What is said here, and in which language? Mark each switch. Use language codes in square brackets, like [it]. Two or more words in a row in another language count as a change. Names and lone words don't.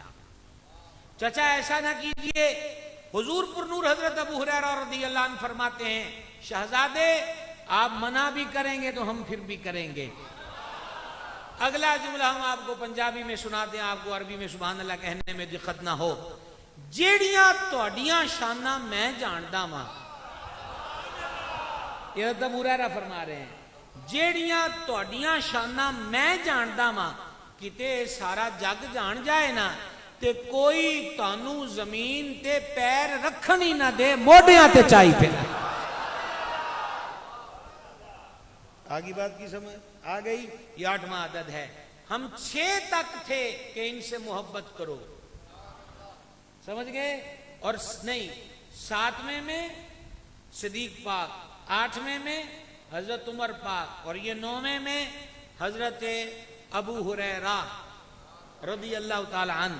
[ur] چچا ایسا نہ کیجئے. حضور پر نور حضرت ابو ہریرہ رضی اللہ عنہ فرماتے ہیں شہزادے آپ منع بھی کریں گے تو ہم پھر بھی کریں گے. اگلا جملہ ہم آپ کو پنجابی میں سناتے ہیں، آپ کو عربی میں سبحان اللہ کہنے میں دقت نہ ہو. [pa] جیڑیاں تہاڈیاں شاناں میں جاندا واں، [ur] یہ حضرت ابو ہریرہ فرما رہے ہیں [pa] جیڑیاں تہاڈیاں شاناں میں جاندا واں، کتے سارا جگ جان جائے نا تے کوئی تانوں زمین تے پیر رکھن ہی نہ دے، موڈیاں تے چائی پھر. [ur] آگی بات کی سمجھ آ گئی؟ یہ 8واں عدد ہے. ہم 6 تک تھے کہ ان سے محبت کرو، سمجھ گئے؟ اور نہیں، 7ویں میں صدیق پاک، 8ویں میں حضرت عمر پاک، اور یہ 9ویں میں حضرت ابو ہریرہ رضی اللہ تعالی عنہ.